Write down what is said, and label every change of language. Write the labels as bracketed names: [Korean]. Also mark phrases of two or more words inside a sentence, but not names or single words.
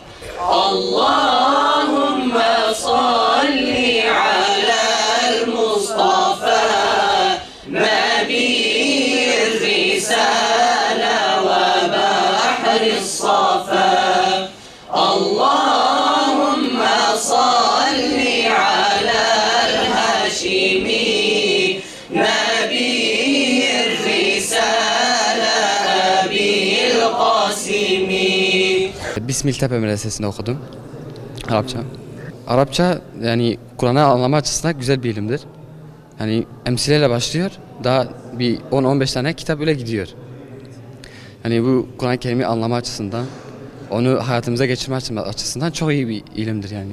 [Arabic] اللهم صل على المصطفى نبي الرسالة وبحر الصفا اللهم صل على الهاشمي نبي الرسالة أبي القاسمي. [Turkish] Bismiltepe Medresesi'nde okudum. Arapça. Arapça yani Kur'an'ı anlama açısından güzel bir ilimdir. Yani emsileyle başlıyor. Daha bir 10-15 tane kitap öyle gidiyor. Yani bu Kur'an-ı Kerim'i anlama açısından, onu hayatımıza geçirme açısından çok iyi bir ilimdir yani.